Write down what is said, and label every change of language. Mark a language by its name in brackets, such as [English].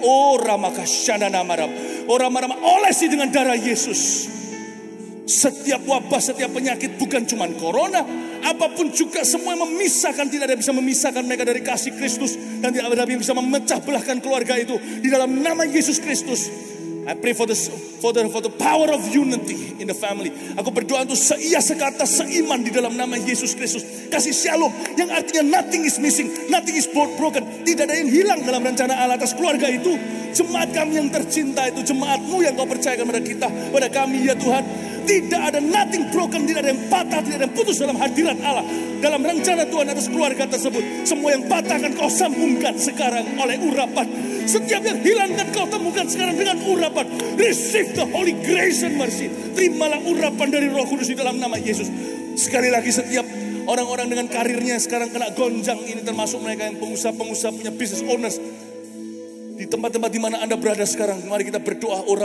[Indonesian] Oh Ramakashana Namarab. Oh Ramarama, olesi dengan darah Yesus. Setiap wabah, setiap penyakit, bukan cuma corona, apapun juga, semua yang memisahkan, tidak ada yang bisa memisahkan mereka dari kasih Kristus, dan tidak ada yang bisa memecah belahkan keluarga itu di dalam nama Yesus Kristus. [English] I pray for the power of unity in the family. [Indonesian] Aku berdoa untuk seia sekata seiman di dalam nama Yesus Kristus. Kasih shalom yang artinya [English] nothing is missing, nothing is broken. [Indonesian] Tidak ada yang hilang dalam rencana Allah atas keluarga itu. Jemaat kami yang tercinta itu, jemaat-Mu yang Kau percayakan pada kita, pada kami ya Tuhan. Tidak ada [English] nothing broken, [Indonesian] tidak ada yang patah, tidak ada yang putus dalam hadirat Allah. Dalam rencana Tuhan atas keluarga tersebut. Semua yang patah akan Kau sambungkan sekarang oleh urapan. Setiap yang hilang akan Kau temukan sekarang dengan urapan. [English] Receive the holy grace and mercy. [Indonesian] Terimalah urapan dari Roh Kudus di dalam nama Yesus. Sekali lagi, setiap orang-orang dengan karirnya sekarang kena gonjang ini, termasuk mereka yang pengusaha-pengusaha, punya [English] business owners. [Indonesian] Di tempat-tempat di mana Anda berada sekarang, mari kita berdoa.